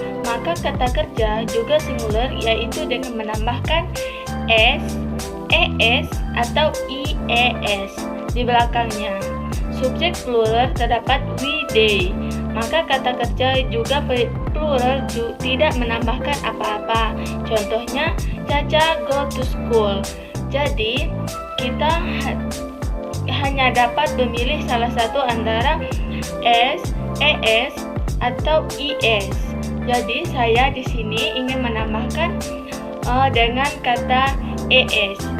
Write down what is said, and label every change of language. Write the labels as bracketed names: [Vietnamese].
[Indonesian] Maka kata kerja juga singular, yaitu dengan menambahkan s, es atau ies di belakangnya. Subjek plural terdapat we, they. Maka kata kerja juga plural tidak menambahkan apa-apa. Contohnya [English] Caca go to school. [Indonesian] Jadi kita hanya dapat memilih salah satu antara s, es atau is. Jadi saya di sini ingin menambahkan dengan kata es.